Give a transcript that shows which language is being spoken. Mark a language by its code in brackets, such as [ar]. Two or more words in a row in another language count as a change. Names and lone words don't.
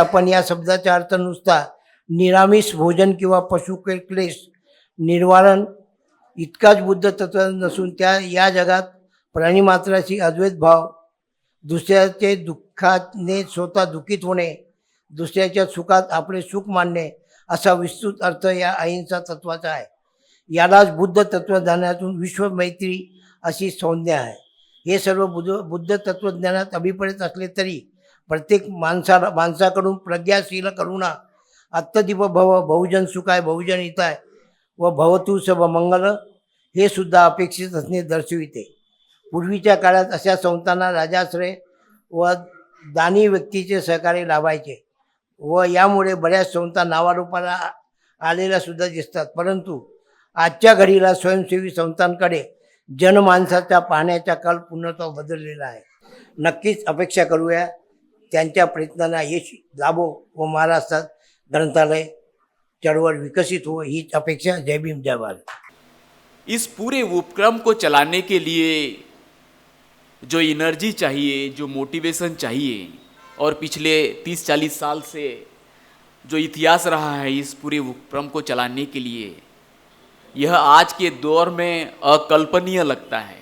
[mr] पण या शब्दाचा अर्थ नुसता निरामिष भोजन किंवा पशुक्लेश निवारण इतकाच बुद्ध तत्व नसून या जगात प्राणीमात्राशी अद्वैत भाव, दुसऱ्याचे दुःखाने स्वतः दुःखित होणे, दुसऱ्याच्या सुखात आपले सुख मानणे, असा विस्तृत अर्थ या अहिंसा तत्वाचा आहे. यालाच बुद्ध तत्वज्ञानातून विश्वमैत्री अशी संज्ञा आहे. हे सर्व बुद्ध तत्वज्ञानात अभिप्रेत असले तरी प्रत्येक माणसाकडून प्रज्ञाशील करुणा, [pi] आत्मदीप भव, बहुजन सुखाय बहुजन हिताय [mr] व [pi] भवतु सब मंगल [mr] हे सुद्धा अपेक्षित असणे दर्शविते. पूर्वीच्या काळात अशा संस्थांना राजाश्रय व दानी व्यक्तीचे सहकार्य लाभायचे व यामुळे बऱ्याच संस्था नावारूपाला आलेल्या सुद्धा दिसतात. परंतु आजच्या घडीला स्वयंसेवी संस्थांकडे जनमानसाचा पाहण्याचा कल पूर्णतः बदललेला आहे. नक्कीच अपेक्षा करूया त्यांच्या प्रयत्नांना यश लाभो व महाराष्ट्रात ग्रंथालय चळवळ विकसित हो, हीच अपेक्षा. जय भीम जय भारत. [hi] इस पूरे उपक्रम को चलाने के लिए जो एनर्जी चाहिए, जो मोटिवेशन चाहिए और पिछले 30-40 साल से जो इतिहास रहा है इस पूरे उपक्रम को चलाने के लिए, यह आज के दौर में अकल्पनीय लगता है.